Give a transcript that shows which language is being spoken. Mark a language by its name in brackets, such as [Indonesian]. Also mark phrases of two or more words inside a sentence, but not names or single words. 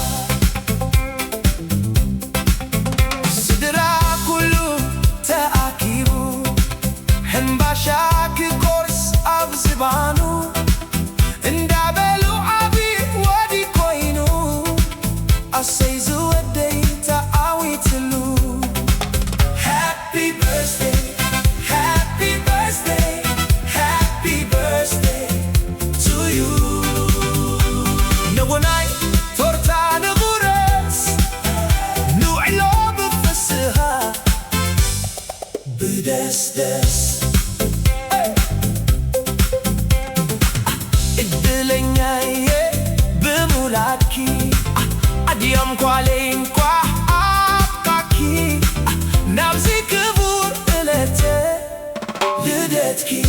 [Tigrinya] ስድራ ኩሉ ተኣኪቡ ሕምባሻ ክቆርስ ኣብ ዝባኑ እንዳበሉ ዓብይ ወዲ ኮይኑ ኣሰይ ዝወደይ ተዓዊትሉ [English] Happy birthday, happy birthday, happy birthday to you. [Tigrinya] ንቡናይ ቶርታ ንቑረስ ንውዕሎ ብፍስሃ ብደስደስ እድለኛየ ብምውላድኪ ኣድያም ኳለይ እንቋዕ ኣብቅዓኪ ናብዚ ክቡር ዕለት ልደትኪ